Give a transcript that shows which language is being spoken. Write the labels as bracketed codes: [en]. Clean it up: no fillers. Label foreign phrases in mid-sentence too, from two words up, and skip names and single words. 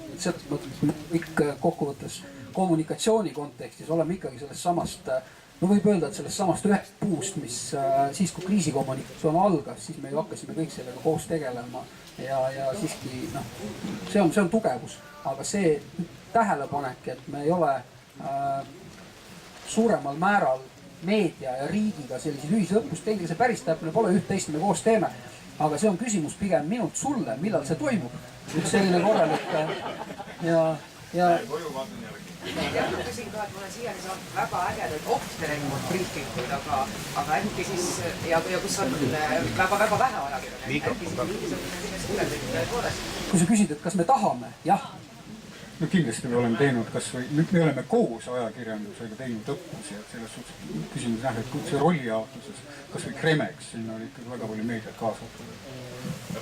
[et] Selles mõttes me kõik kokkuvõttes kommunikatsiooni kontekstis oleme ikkagi sellest samast, no võib öelda, et sellest samast ühest puust, mis siis, kui kriisikommunikatsioon algas, siis me ju hakkasime kõik sellega koos tegelema ja siiski, see on tugevus, aga see tähelepanek, et me ei ole suuremal määral meedia ja riigiga selliseid ühisõppust teinud, see päris täpne pole, üht-teist me koos teeme, aga see on küsimus pigem minult sulle, millal see toimub. Üks selline korralik ja Ma küsin ka, et ma olen siiani saanud väga ägedaid [en] off-the-record [et] briefikuid, aga äkki siis, ja kus on väga vähe ajakirjanikke, äkki siis mingisugune sellest tulevikud tõepoolest. Kui sa küsid, et kas me tahame, jah. no kindlasti me oleme teinud kasvõi, me oleme koos ajakirjandusega teinud õppusi, et selles suhtes küsimus jah, et see rollijaotuses, kasvõi Kremex, sinna oli ikkagi väga palju meediat kaasatud.